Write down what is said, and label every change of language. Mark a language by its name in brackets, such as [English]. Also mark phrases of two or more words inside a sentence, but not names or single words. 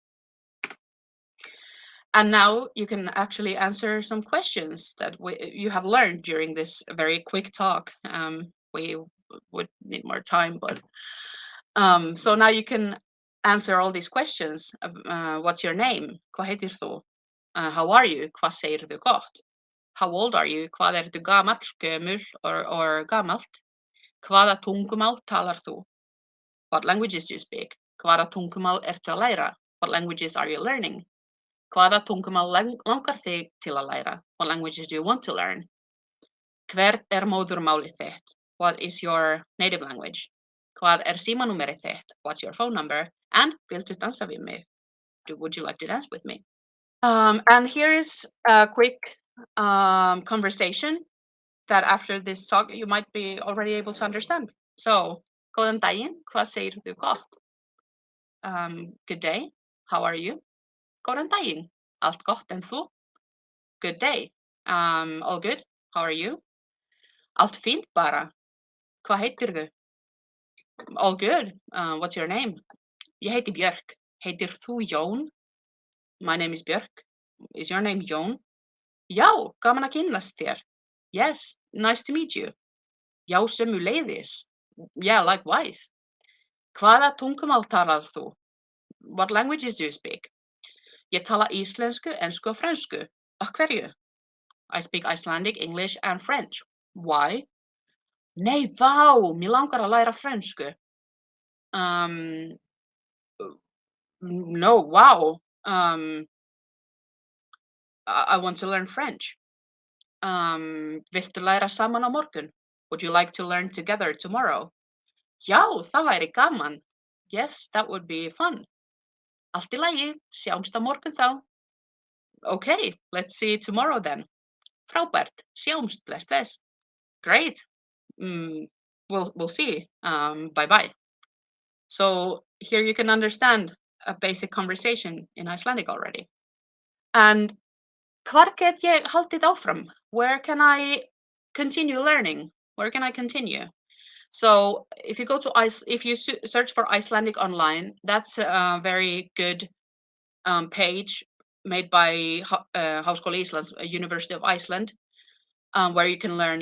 [English] And now you can actually answer some questions that you have learned during this very quick talk. we would need more time, but so now you can answer all these questions. What's your name? [Icelandic] Hvað heitir þú? [English] How are you? [Icelandic] Hvað segirðu gott? [English] How old are you? [Icelandic] Hvað ertu gamall, gömul, or gamalt? Hvaða tungumál talar þú? [English] What languages do you speak? [Icelandic] Hvaða tungumál ertu að læra? [English] What languages are you learning? [Icelandic] Hvaða tungumál langar þig til að læra? [English] What languages do you want to learn? [Icelandic] Hvert móðurmálið þitt? [English] What is your native language? [Icelandic] Hvað símanúmerið þitt? [English] What's your phone number? [Icelandic] And viltu dansa við mig? [English] Would you like to dance with me? And here is a quick conversation that after this talk you might be already able to understand. So, [Icelandic] góðan daginn, hvað segirðu gott? [English] Good day, how are you? [Icelandic] Góðan daginn, allt gott en þú? [English] Good day, all good, how are you? [Icelandic] Allt fínt bara, hvað heitirðu? [English] All good, what's your name? [Icelandic] Ég heiti Björk, heitir þú Jón? [English] My name is Björk, is your name Jón? [Icelandic] Já, gaman að kynnast þér. [English] Yes, nice to meet you. [Icelandic] Já, sömuleiðis. [English] Yeah, likewise. [Icelandic] Hvaða tungumál talar þú? [English] What languages do you speak? [Icelandic] Ég tala íslensku, ensku og frönsku. Af hverju? [English] I speak Icelandic, English and French. Why? [Icelandic] Nei, vá, mér langar að læra frönsku. [English] No, wow. I want to learn French. [Icelandic] Viltu læra saman á morgun? [English] Would you like to learn together tomorrow? [Icelandic] Já, það væri gaman. [English] Yes, that would be fun. [Icelandic] Allt í lagi, sjáumst á morgun þá. [English] Okay, let's see tomorrow then. [Icelandic] Frábært, sjáumst, bless, bless. Great. [English] We'll see. Bye bye. So here you can understand a basic conversation in Icelandic already. [Icelandic] And hvar get ég haldið áfram? [English] Where can I continue learning? Where can I continue? So if you go to if you search for Icelandic online, that's a very good page made by Háskóli Íslands, University of Iceland, where you can learn.